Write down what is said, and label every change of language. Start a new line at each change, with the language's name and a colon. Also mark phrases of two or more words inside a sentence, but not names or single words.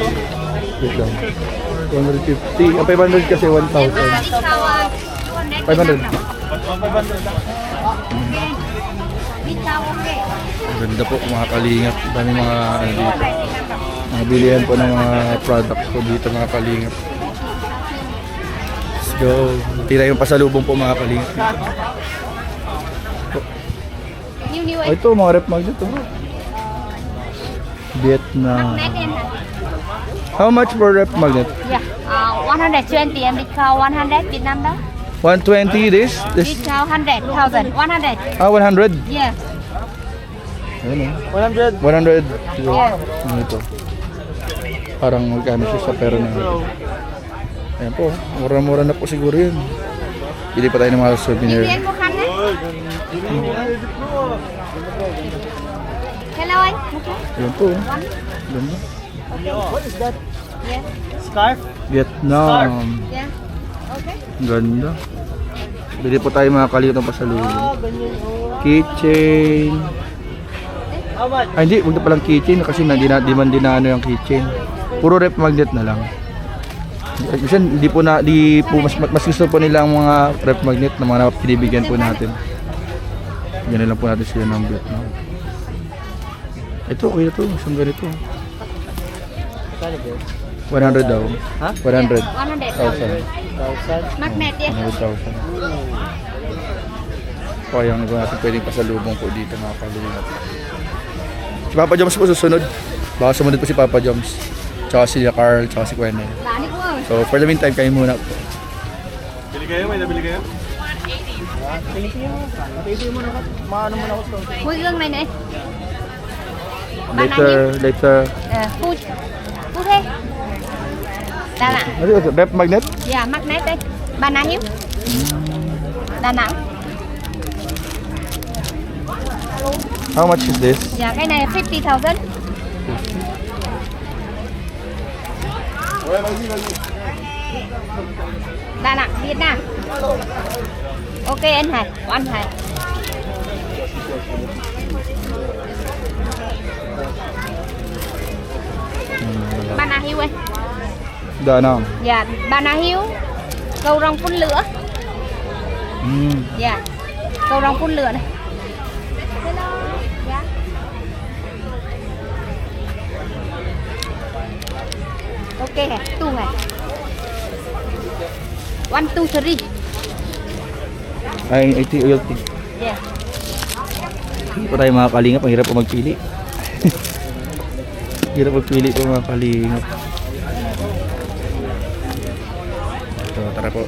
Filipino: Wait lang. 250. Ang 500 kasi 1,000. 500. 500 Ang ganda po mga kalingap. Ang dami mga ano dito. Mga bilihan po ng mga products po dito mga kalingap.
English: Let's go.
Filipino: Tira yung pasalubong po mga kalingap. Oh, ito mga
English: rep magnet
Filipino: oh.
English: Vietnam. How much for rep magnet? Yeah, 120 and discount 100 Vietnam đó. 120 this? Discount 100,000. 100. 100? Yeah.
Filipino: Ayun 100. 100.
English: Yeah.
Filipino: Ano ito? Parang magkano siya sa pera na ito. Ayan po, mura-mura na po siguro yun. Pili pa tayo ng mga souvenir.
Vietnamese: Đi một khăn đấy. Hello anh.
Filipino: Ayan po. Ganda.
English: What is that? Yeah. Scarf? Vietnam. Yeah. Okay.
Filipino: Ganda. Bili po tayo mga kalit ng pasalubong. Ganyan. Keychain.
English: How much?
Filipino: Ay hindi, huwag na palang keychain kasi di man din na ano yung keychain. Puro
English: rep magnet
Filipino: na lang. Kasi hindi po mas gusto po nila ang mga
English: rep magnet
Filipino: na mga pinibigyan po natin. Ganyan lang po natin sila ng Vietnam. Ito, kuya to, isang ganito. 100 daw. Ha? 100,000. 100,000. 1,000.
English: Magnet yeah. 100,000.
Filipino: Kaya ang iba natin pwedeng pasalubong po dito mga kalingap. Si Papa Joms po susunod. Baka sumunod po si Papa Joms. Tsaka si Carl, tsaka si Quenel.
Vietnamese: Lạ đi cô ơi.
English: So for the meantime,
Filipino: kayo muna po. Bili kayo? May nabili kayo? 180. Bili kayo. Matindi mo na ako. Maano mo na ako.
Vietnamese: Khui gương này này.
English: Later.
Vietnamese: Khui. Khui thế. Đà Nẵng.
Filipino: Ano yun?
English: Rep magnet?
Vietnamese: Yeah, magnet đây. Bà nào hiếu? Đà Nẵng.
English: How much is this? Yeah,
Vietnamese: cái này 50,000. Đà Nẵng, Việt Nam. Ok anh Hải, của anh Hải. Bà nào hiếu ơi? Da Nang. Dạ, bà nào hiếu? Cầu rong phun lửa. Dạ, cầu rong phun lửa này. Dạ. Ok hả? Tu hả? 1, 2, 3.
English: Ay, 80 oil tea. Yeah.
Filipino: Hindi po tayo mga kalingap, ang hirap po magpili. Hirap magpili po mga kalingap. So tara po.